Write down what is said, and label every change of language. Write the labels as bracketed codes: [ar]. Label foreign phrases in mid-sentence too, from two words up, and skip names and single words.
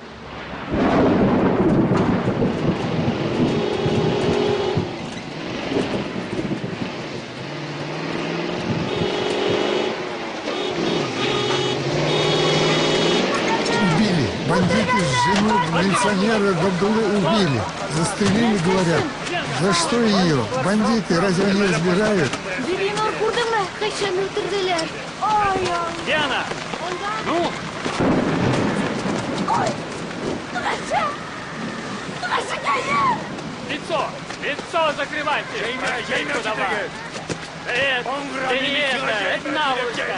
[ru] Убили. Бандиты с жену милиционера Габдулы убили. Застрелили, говорят. За что ее? Бандиты разве они разбирают? [tt] Бибинур күрдеңме? Кайчан үтерделәр? [ru] Ой, Диана! Ну? Лицо закрывайте! Женьку давай! Это наволочка!